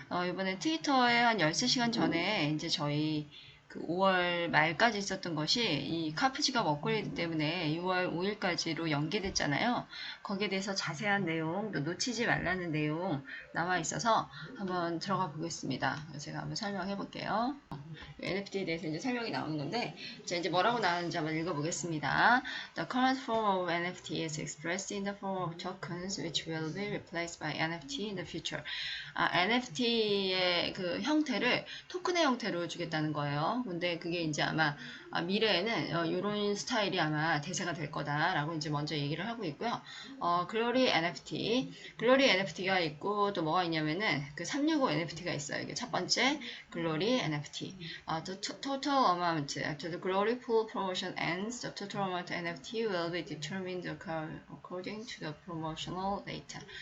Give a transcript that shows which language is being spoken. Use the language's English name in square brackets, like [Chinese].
[Korean] 이번에 트위터에 한 13시간 전에 이제 저희 그 5월 말까지 있었던 것이 이 카프지갑 업그레이드 때문에 6월 5일까지로 연기됐잖아요. 거기에 대해서 자세한 내용, 또 놓치지 말라는 내용 나와 있어서 한번 들어가 보겠습니다. 제가 한번 설명해 볼게요. NFT에 대해서 이제 설명이 나오는 건데, 자, 이제 뭐라고 나오는지 한번 읽어보겠습니다. [English] The current form of NFT is expressed in the form of tokens, which will be replaced by NFT in the future. [Korean] NFT의 그 형태를 토큰의 형태로 주겠다는 거예요. 근데 그게 이제 아마 미래에는 이런 스타일이 아마 대세가 될 거다라고 이제 먼저 얘기를 하고 있고요. 글로리 NFT가 있고 또 뭐가 있냐면은 그 365 NFT가 있어요. 이게 첫 번째 글로리 NFT. [English] The total amount after the glory pool promotion ends, the total amount NFT will be determined according to the promotional data.